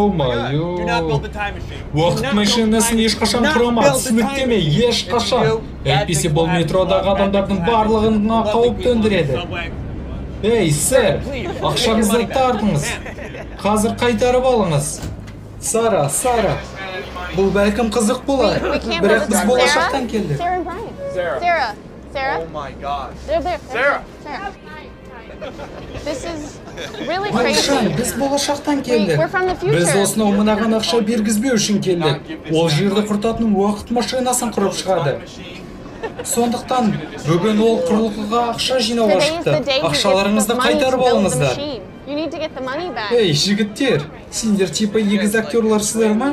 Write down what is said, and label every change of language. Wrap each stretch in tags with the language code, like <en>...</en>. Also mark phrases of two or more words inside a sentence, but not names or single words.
<kk>Уақыт машинасын ешқашан құрама, түсініктеме, ешқашан. Әйтпесе бұл метродағы адамдардың барлығына қауіп төндіреді. Ей, сэр, ақшаңызды тартыңыз. Қазір қайтарып алыңыз. Сара, бұл бәлкім қызық болар. Бірақ біз болашақтан келдік.</kk> <en>Sarah? Oh my gosh. Sarah. This is really crazy.</en> <kk>Біз болашақтан келдік. Біз осынау мынаған ақша бергізбеу үшін келдік. Ол жерді құртатын уақыт машинасын құрып шығады. Сондықтан бүгін ол құрылғыға ақша жинауға шықты. Ақшаларыңызды қайтарып алыңыздар. Ей, жігіттер, сендер типа егіз актерларсыздар ма?</kk>